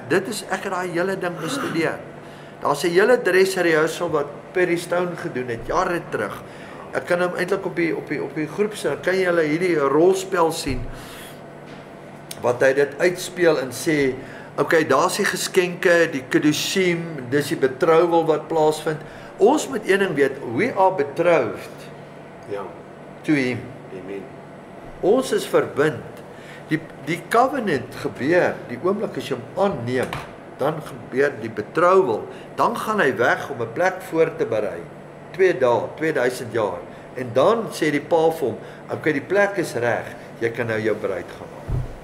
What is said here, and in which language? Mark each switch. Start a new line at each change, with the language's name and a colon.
Afrikaans: Dit is ek het daai hele ding bestudeer. Daar's 'n hele dress rehearsal wat Perry Stone gedoen het jare terug. Ek kan hom eintlik op die groep sien. Kan jy hulle hierdie rolspel sien wat hy dit uitspeel en sê, okay, daar's die geskenke, die kedushim, dis die betrouwel wat plaasvind. Ons moet een ding weet,
English: we are betrothed.
Afrikaans: Ja.
English: To him.
Afrikaans: Amen. Ons is verbind. Die covenant gebeur, die oomblik as jy hom aanneem, dan gebeur die betrouwel. Dan gaan hy weg om 'n plek voor te berei. 2 dae, 2000 jaar. En dan sê die pa vir hom, okay, die plek is reg, jy kan nou jou bruid gaan haal.